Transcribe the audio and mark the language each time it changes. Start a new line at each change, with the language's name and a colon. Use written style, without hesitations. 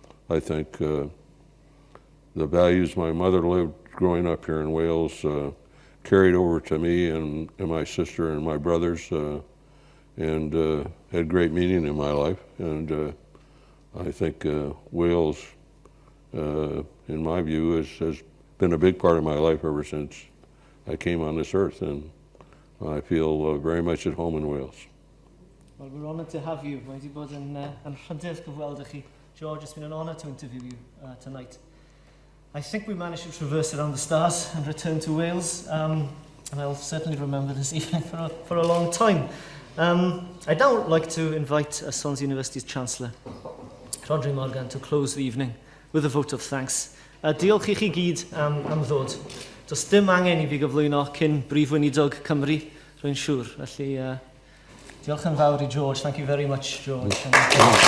English: I think the values my mother lived growing up here in Wales carried over to me and my sister and my brothers, and had great meaning in my life. And I think Wales, in my view, has been a big part of my life ever since I came on this earth, and I feel very much at home in Wales. Well, we're honoured to have you.
Welsh: Mae di bod yn rhywbeth gyfweld chi.
English: George, it's been an honour to interview you tonight. I think we managed to traverse around the stars and return to Wales, and I'll certainly remember this evening for a long time. I'd now like to invite Swansea University's Chancellor, Rodri Morgan, to close the evening with a vote of thanks.
Welsh: Diolch i chi gyd am ddod. Does dim angen I fi gyflwyno cyn brif weinidog Cymru, rwy'n siŵr. Felly, diolch yn fawr I George.
English: Thank you very much, George. Thank you.